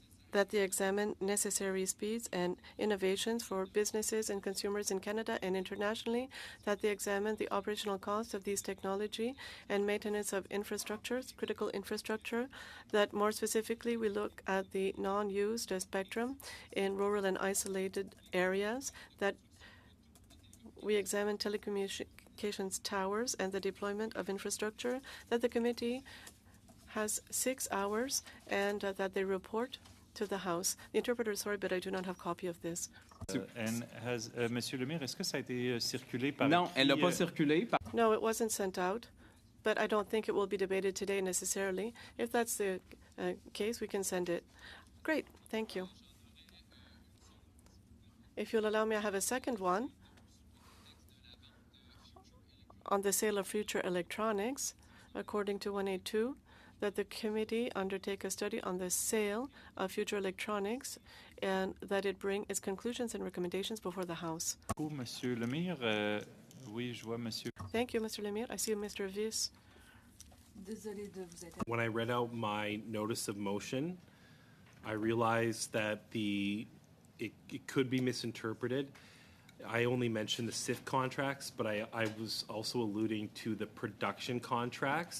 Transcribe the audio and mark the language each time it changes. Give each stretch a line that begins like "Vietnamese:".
English: that they examine necessary speeds and innovations for businesses and consumers in Canada and internationally, that they examine the operational costs of these technology and maintenance of infrastructures, critical infrastructure, that more specifically we look at the non-used spectrum in rural and isolated areas, that we examine telecommunications towers and the deployment of infrastructure, that the committee has 6 hours and that they report to the House. The interpreter is sorry, but I do not have a copy of this.
French: And has, Monsieur Lemire, est-ce que ça a été circulé par Non, elle n'a qui, pas circulé.
English: No, it wasn't sent out, but I don't think it will be debated today necessarily. If that's the case, we can send it. Great, thank you. If you'll allow me, I have a second one on the sale of future electronics, according to 182, that the committee undertake a study on the sale of future electronics and that it bring its conclusions and recommendations before the House.
French: Monsieur Lemire, oui, je vois Monsieur.
English: Thank you, Mr. Lemire. I see Mr. Viss. When I read out my notice of motion, I realized that it could be misinterpreted. I only mentioned the SIF contracts, but I was also alluding to the production contracts.